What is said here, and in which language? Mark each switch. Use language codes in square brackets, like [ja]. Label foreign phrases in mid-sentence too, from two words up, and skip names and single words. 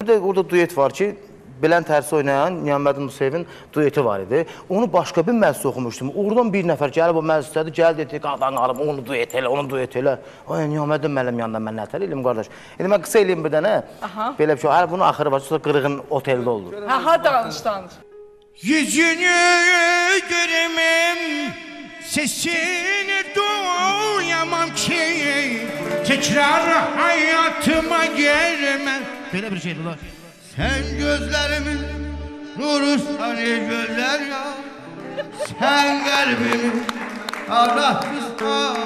[az] Bir də orada duet var ki, Bülent Ersoy oynayan Niyaməddin Musayevin dueti var idi. Onu başqa bir məclis oxumuşdum. Oradan bir nəfər gəlib o məclisdədir, gəl dedi, qadan qarım, onu duet elə, onu duet elə. Ay, Niyaməddin müəllim yanında mən nətər eləyim, qardaş. İndi mən qısa eləyim bir dənə. Belə bir şey, hələ bunun axırı var, sonra qırığın oteldə olur. Ha, danış. [tr] Yüzünü görmem, sesini duyamam ki, tekrar hayatıma gelmem. Böyle bir şeydi lan. Sen gözlerimin nuru sani gözler ya, sen kalbimi ağlatmışsan.